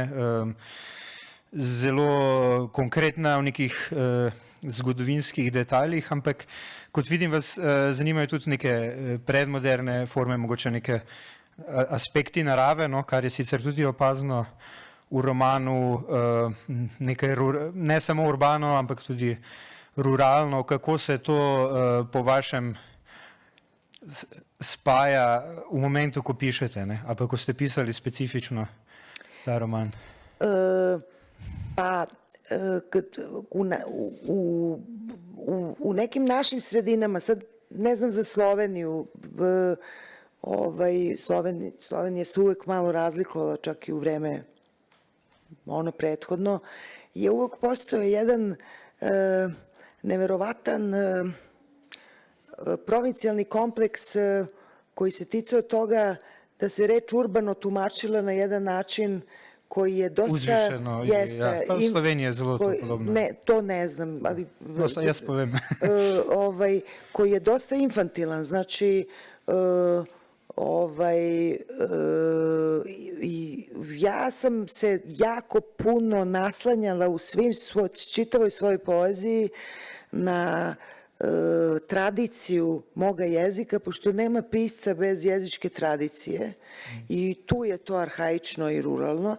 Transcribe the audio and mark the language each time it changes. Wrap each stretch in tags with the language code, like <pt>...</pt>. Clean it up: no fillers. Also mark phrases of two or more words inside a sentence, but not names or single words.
<sl>zelo konkretna v nekih zgodovinskih detaljih, ampak kot vidim, vas zanimajo tudi neke predmoderne forme, mogoče neke aspekti narave, kar je sicer tudi opazno v romanu, nekaj ne samo urbano, ampak tudi ruralno. Kako se to po vašem spaja v momentu, ko pišete, ali ko ste pisali specifično ta roman?</sl> <sr>Pa u nekim našim sredinama, sad ne znam za Sloveniju, Slovenija se uvek malo razlikovala, čak i u vreme ono prethodno, je uvek postojao jedan neverovatan provincijalni kompleks koji se ticao toga da se reč urbano tumačila na jedan način koji je dosta... Uzvišeno.</sr> <sl>Pa v Sloveniji je zelo to podobno.</sl> <sr>Ne, to ne znam, ali...</sr> <sl>Jaz povem.</sl> <sr>Koji je dosta infantilan, znači ja sam se jako puno naslanjala u čitavoj svojoj poeziji na tradiciju moga jezika, pošto nema pisca bez jezičke tradicije i tu je to arhaično i ruralno.</sr>